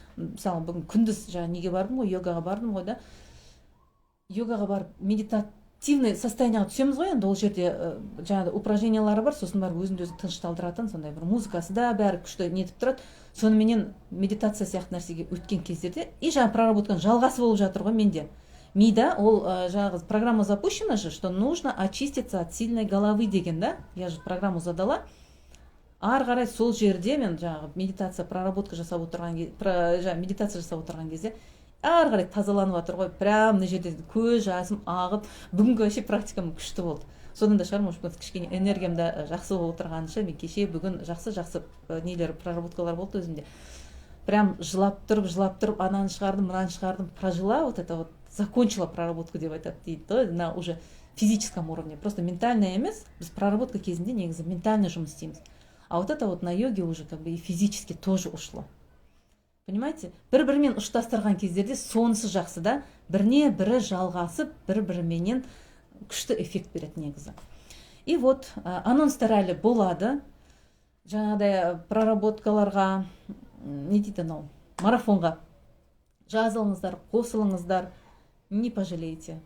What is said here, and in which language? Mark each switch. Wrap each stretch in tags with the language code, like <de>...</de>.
<kk>Мысалы бүгін күндіз неге бардым ғой, йогаға бардым ғой да. Йогаға барып медитативный состояниеға түсеміз ғой, енді ол жерде жаңағы упражнениялары бар, сосын барып өзімді өзі тынышталдыратын, сондай бір музыкасы да бәрі күшті нетіп тұрады. Соныменен медитация сияқты нәрсеге өткен кездерде и жаңағы проработканың жалғасы болып жатыр ғой менде. Мида, ол жаңағы</kk> <ru>программа запущена же, что нужно очиститься от сильной головы</ru> <kk>деген да.</kk> <ru>Я же программу задала.</ru> <kk>Ары қарай сол жерде мен жаңағы медитация жасап отырған кезде ары қарай тазаланып жатыр ғой. Прям мына жерде көз жасым ағып, бүгінгі вообще практикам күшті болды. Содан да шығар, может, кішкене энергиям да жақсы болып отырғанша, мен кеше бүгін жақсы нелер проработкалар болды өзімде. Прям жылап тұрып, ананы шығардым, мынаны шығардым,</kk> <ru>прожила, вот это вот закончила проработку</ru> <kk>деп айтады дейді,</kk> <ru>на уже физическом уровне. Просто ментальная</ru> <kk>емес, біз проработка кезінде негізі ментально жұмыс істейміз.</kk> <ru>А вот это вот на йоге уже как бы и физически тоже ушло. Понимаете?</ru> <kk>Бір-бірімен ұштастырған кездерде сонысы жақсы да, біріне-бірі жалғасып, бір-біріменен күшті эффект береді негізі. И вот анонстар әлі болады. Жаңағыдай проработкаларға, не дейді анау, марафонға жазылыңыздар, қосылыңыздар,</kk> <ru>не пожалеете.</ru>